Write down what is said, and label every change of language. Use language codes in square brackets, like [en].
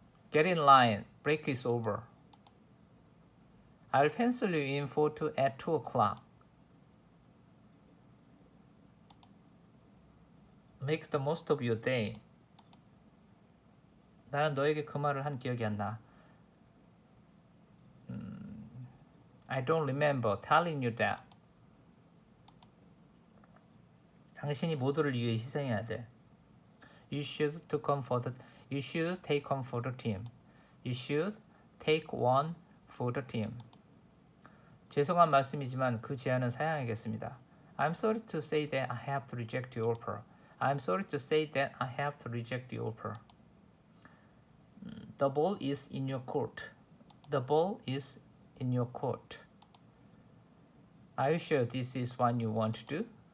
[en] Get in line. Break is over. I'll pencil you in at 2 o'clock. Make the most of your day. [ko] 나는 너에게 그 말을 한 기억이 안 나. [en] I don't remember telling you that. [ko] 당신이 모두를 위해 희생해야 돼. [en] You should take one for the team. You should take one for the team. [ko] 죄송한 말씀이지만 그 제안은 사양하겠습니다. [en] I'm sorry to say that I have to reject your offer. I'm sorry to say that I have to reject the offer. The ball is in your court. The ball is in your court. Are you sure this is what you want to do?